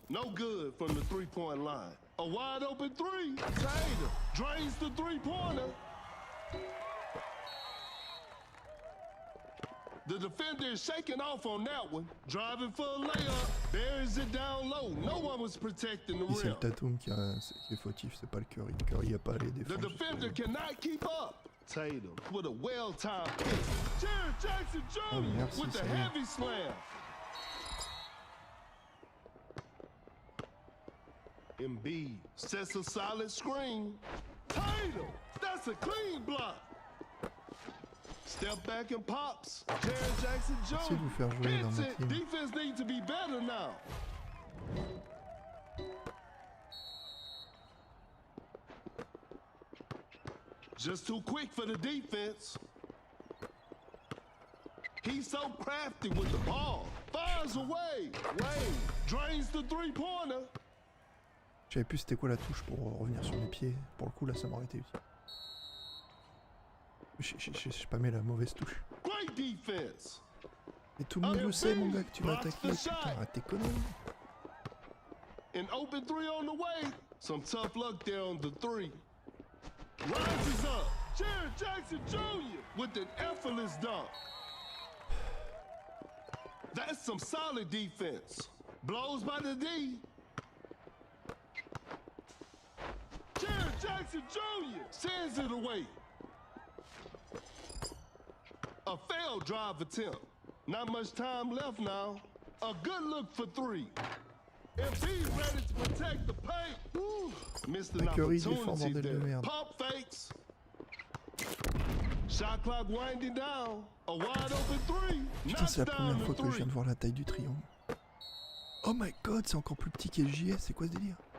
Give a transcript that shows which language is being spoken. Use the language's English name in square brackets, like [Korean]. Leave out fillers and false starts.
[English] No good from the three-point line. A wide open three. Taylor drains the three-pointer. The defender is shaking off on that one. Driving for a layup. Buries it down low. No one was protecting the rim. [French] C'est le Tatum qui est fautif, c'est pas le Curry. Le Curry a pas les défenses. [English] The defender cannot keep up. Tatum with a well-timed pick. Jared Jackson Jr. with the heavy slam. Embiid sets a solid screen. Tatum, that's a clean block. Step back and pops. Jared Jackson Jr. Hits it. Defense needs to be better now. Just too quick for the defense. He's so crafty with the ball. Fires away. Wade drains the three-pointer. [French] Je savais plus c'était quoi la touche pour revenir sur mes pieds. Pour le coup là ça m'aurait été utile. J'ai pas mis la mauvaise touche. [English] Great defense. [French] Et tout le monde le sait mon gars que tu vas attaquer. Putain arrête tes conneries. [English] An open three on the way. Some tough luck there on the three. Rises up. Jared Jackson Jr. with an effortless dunk. That's some solid defense. Blows by the D. Jared Jackson Jr. sends it away. A failed drive attempt. Not much time left now. A good look for three. If he's ready to protect the paint, missed an opportunity there. Pump fakes. Shot clock winding down. A wide open three. [French] Putain, c'est la première fois que je viens de voir la taille du triangle. [English] Oh my god, [French] c'est encore plus petit qu'LJS, c'est quoi ce délire?